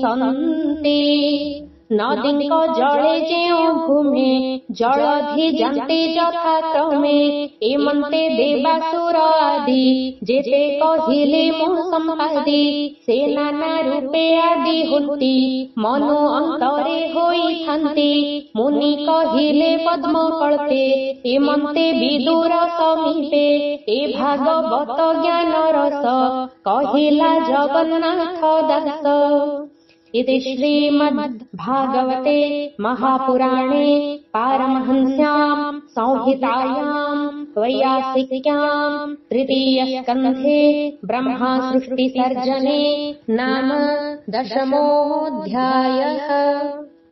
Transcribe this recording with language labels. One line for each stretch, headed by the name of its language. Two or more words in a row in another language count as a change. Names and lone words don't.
Odia: ମିଶନ୍ତି ନଦୀଙ୍କ ଜଳେ ଯେଉଁ ଭୂମେ ଜଳଧି ଯାନ୍ତି ଯଥାକ୍ରମେ ଏମନ୍ତେ ଦେବାସୁର ଆଦି ଯେତେ କହିଲେ ମୁଁ ସମ୍ପାଦି ସେ ନାନା ରୂପେ ଆଦି ହୁନ୍ତି ମନୁ ଅନ୍ତରେ ହୋଇଥାନ୍ତି ମୁନି କହିଲେ ପଦ୍ମ କଳ୍ପେ ଏମନ୍ତେ ବିଦୁର ସମୀପେ ଏ ଭାଗବତ ଜ୍ଞାନ ରସ କହିଲା ଜଗନ୍ନାଥ ଦାସ।
Sanskrit: इति श्रीमद्भागवते महापुराणे पारमहंस्याम् संहितायाम् वैयासिक्याम् तृतीयस्कन्धे ब्रह्मसृष्टिसर्जने नाम 10मोऽध्यायः।